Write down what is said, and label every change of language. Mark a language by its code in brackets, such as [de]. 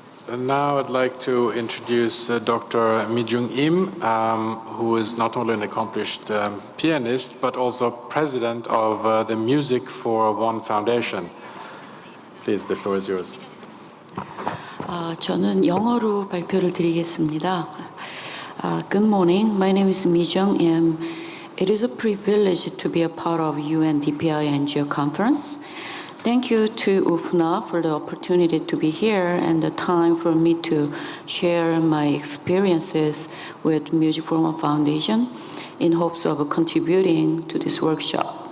[en] And now I'd like to introduce Dr. Mi-jung Im, who is not only an accomplished pianist, but also president of the Music for One Foundation. Please, the floor is yours. [ko] 저는 영어로 발표를 드리겠습니다. [en] Good morning. My name is Mi-jung Im. It is a privilege to be a part of UNDPI NGO conference. Thank you to UFNA for the opportunity to be here and the time for me to share my experiences with Music for One Foundation in hopes of contributing to this workshop.